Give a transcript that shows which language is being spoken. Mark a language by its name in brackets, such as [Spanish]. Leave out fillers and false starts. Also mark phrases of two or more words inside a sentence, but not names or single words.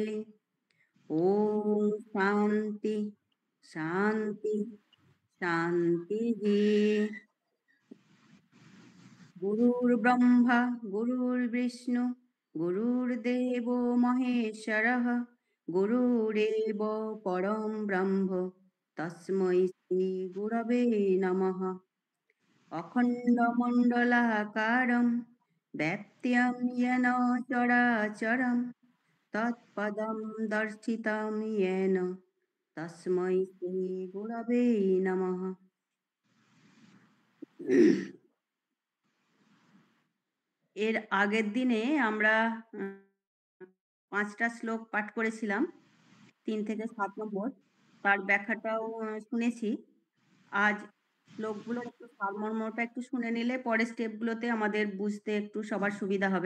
[Sanskrit] ওম শান্তি শান্তি শান্তিঃ। গুরুর্ব্রহ্মা গুরুর্বিষ্ণু গুরুর্দেবো মহেশ্বরঃ গুরুরেব পরম ব্রহ্ম তস্मै শ্রী গুরবে নমঃ। অখণ্ডমণ্ডলাকারং ব্যাপ্ত্যং येन চরাচরং তৎপদং দর্শিतं येन তস্मै শ্রী গুরবে নমঃ। [Bangla] এর আগের দিনে আমরা 5টা শ্লোক পাঠ করেছিলাম, 3 থেকে 7 নম্বর। তার ব্যাখ্যাটাও শুনেছি। আজ শ্লোকগুলোর একটু সারমর্মটা একটু শুনে নিলে পরে স্টেপগুলোতে আমাদের বুঝতে একটু সবার সুবিধা হবে।